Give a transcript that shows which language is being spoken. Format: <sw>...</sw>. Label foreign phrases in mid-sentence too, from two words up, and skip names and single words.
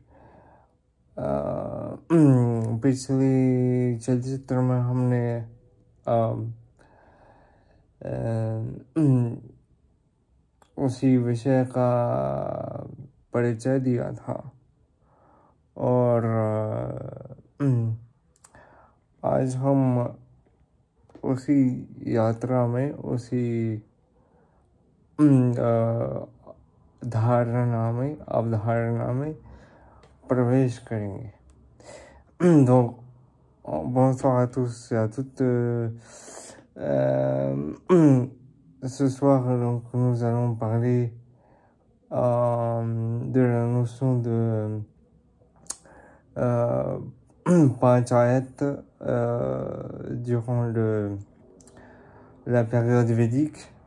<hi>पिछले चलचित्र में हमने उसी विषय का परिचय दिया था और आज हम उसी यात्रा में उसी अवधारणा में प्रवेश करेंगे।</hi> <fr>Donc, bonsoir à tous et à toutes. Ce soir, donc, nous allons parler de la notion de panchayat durant la période védique.</fr>